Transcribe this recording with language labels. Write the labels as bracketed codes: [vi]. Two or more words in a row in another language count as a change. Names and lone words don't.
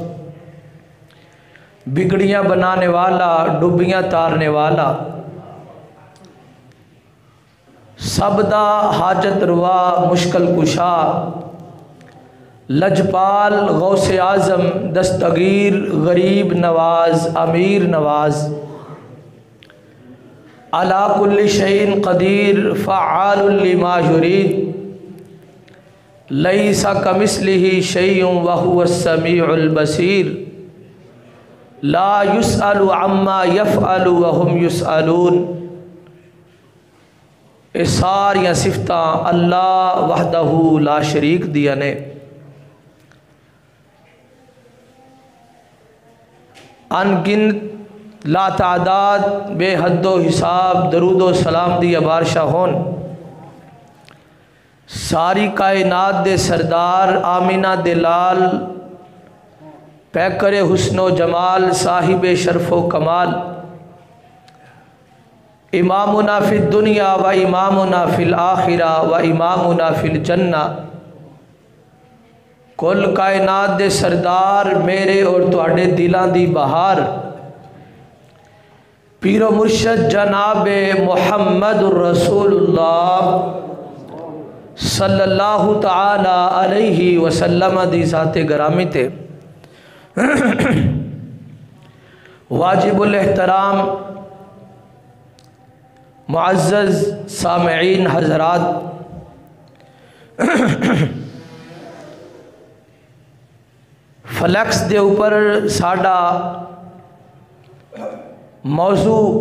[pa] بگڑیاں بنانے والا ڈبیاں تارنے والا، سبدا حاجت روا مشکل کشا, لجپال غوث اعظم دستگیر غریب نواز امیر نواز, [ar] على كل شيء قدير فعال لما يريد، ليس كمثله شيء وهو السميع البصير، لا يسأل عما يفعل وهم يسألون. [pa] ایہ ساریاں صفتاں [ar] الله وحده لا شريك [pa] دیا نے. ان گنت لاتعداد بے حد و حساب درود و سلام دی بارشاں ہون ساری کائنات دے سردار آمنہ دے لال پیکرِ حسن و جمال صاحبِ شرف و کمال [ar] إمامنا في الدنيا وإمامنا في الآخرة وإمامنا في الجنة. [pa] کل کائنات دے سردار میرے اور تہاڈے دلاں دی بہار پیر و مرشد جناب [ar] محمد رسول الله صلى الله تعالى عليه وسلم [pa] دی ذاتِ گرامی تے واجب الاحترام معزز سامعین حضرات، فلیکس دے اوپر ساڈا موضوع